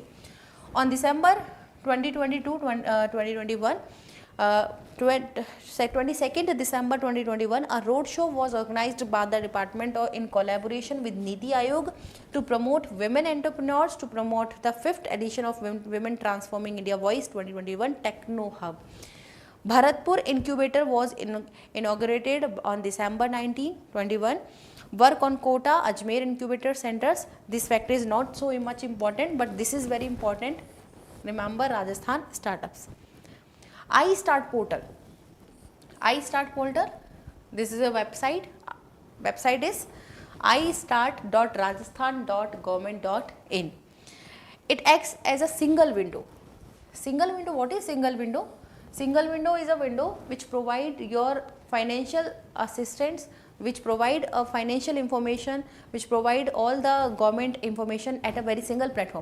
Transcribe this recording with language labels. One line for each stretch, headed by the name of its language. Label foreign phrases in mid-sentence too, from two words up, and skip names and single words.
English: On December 2021, 22nd December 2021, a roadshow was organized by the department in collaboration with Niti Aayog to promote women entrepreneurs, to promote the 5th edition of Women Transforming India Voice 2021 Techno Hub. Bharatpur Incubator was inaugurated on December 19, 21. Work on Kota, Ajmer Incubator Centers. This factor is not so much important, but this is very important. Remember Rajasthan startups. iStart portal. iStart portal, this is a website. Website is istart.rajasthan.government.in. It acts as a single window. Single window, what is single window? Single window is a window which provide your financial assistance, which provide a financial information, which provide all the government information at a very single platform.